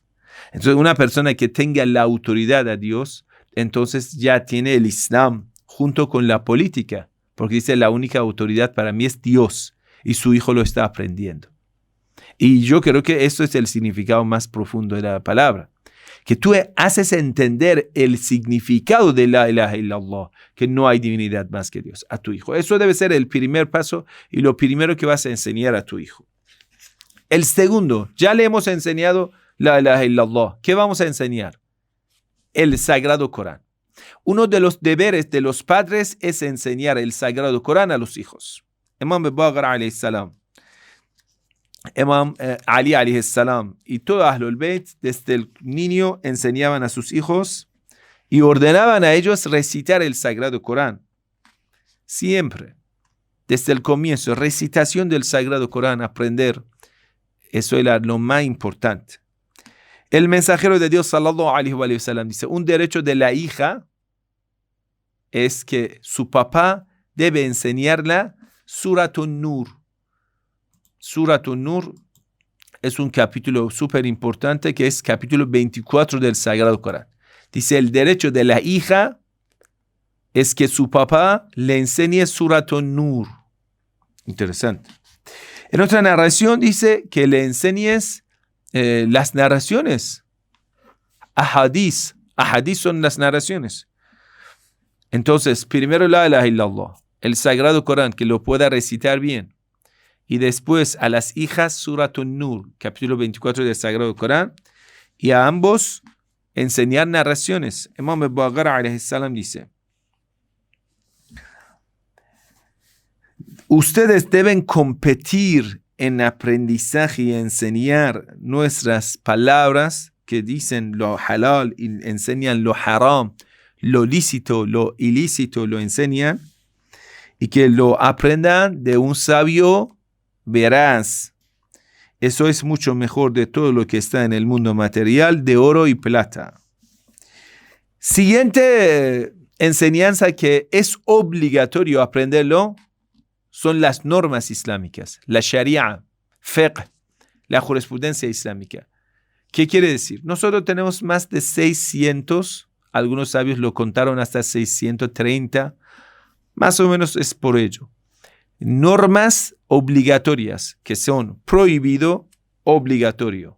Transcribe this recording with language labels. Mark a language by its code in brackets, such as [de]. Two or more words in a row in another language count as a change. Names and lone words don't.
[es] Entonces, una persona que tenga la autoridad a Dios, entonces ya tiene el Islam junto con la política, porque dice la única autoridad para mí es Dios, y su hijo lo está aprendiendo. Y yo creo que esto es el significado más profundo de la palabra, que tú haces entender el significado de [ar] لا إله إلا الله, [es] que no hay divinidad más que Dios, a tu hijo. Eso debe ser el primer paso y lo primero que vas a enseñar a tu hijo. El segundo, ya le hemos enseñado [ar] لا إله إلا الله. [es] ¿Qué vamos a enseñar? El Sagrado Corán. Uno de los deberes de los padres es enseñar el Sagrado Corán a los hijos. Imam Baqir [ar] عليه السلام, [es] Imam Ali [ar] عليه السلام [es] y todo [ar] أهل البيت [es] desde el niño enseñaban a sus hijos y ordenaban a ellos recitar el Sagrado Corán. Siempre, desde el comienzo, recitación del Sagrado Corán, aprender. Eso era lo más importante. El mensajero de Dios [ar] صلى الله عليه وسلم [es] dice: un derecho de la hija es que su papá debe enseñarla Surat An-Nur. Surat An-Nur es un capítulo súper importante que es capítulo 24 del Sagrado Corán. Dice, el derecho de la hija es que su papá le enseñe Surat An-Nur. Interesante. En otra narración dice que le enseñes las narraciones. Ahadís. Ahadís son las narraciones. Entonces, primero [ar] لا إله إلا الله, [es] el Sagrado Corán, que lo pueda recitar bien. Y después a las hijas Surat An-Nur, capítulo 24 del Sagrado Corán. Y a ambos enseñar narraciones. Imam al-Baqir [ar] عليه السلام [es] dice, ustedes deben competir en aprendizaje y enseñar nuestras palabras que dicen lo halal y enseñan lo haram, lo lícito, lo ilícito, lo enseñan y que lo aprendan de un sabio veraz. Eso es mucho mejor de todo lo que está en el mundo material de oro y plata. Siguiente enseñanza que es obligatorio aprenderlo son las normas islámicas, la sharia, fiqh, la jurisprudencia islámica. ¿Qué quiere decir? Nosotros tenemos más de 600, algunos sabios lo contaron hasta 630, más o menos es por ello. Normas obligatorias que son prohibido, obligatorio.